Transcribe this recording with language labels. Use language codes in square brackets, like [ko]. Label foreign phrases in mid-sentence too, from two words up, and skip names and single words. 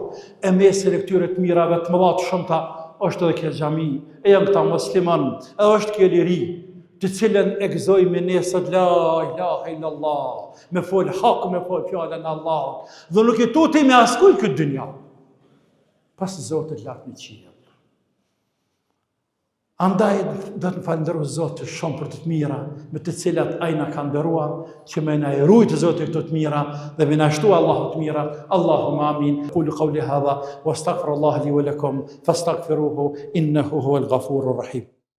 [sq] E mesin e këtyre të mirave të mëdha të shumta është edhe kjo xhami, e janë këta musliman, edhe është kjo liri, të cilën e gëzojmë nesër [ar] لا إله إلا الله, [sq] me fol hak, me fol fjalën e Allahut, dhe nuk i tuti me askujt këtë dynja, pas Zotit lart në qiell. Andaj do të falenderoj Zotin shumë për të mira me të cilat ai na ka nderuar, që më na rujt Zoti këto të mira dhe më na shtu Allahu të mira. [ar] اللهم آمين. قولوا قولي هذا واستغفر الله لي ولكم فاستغفروه إنه هو الغفور الرحيم.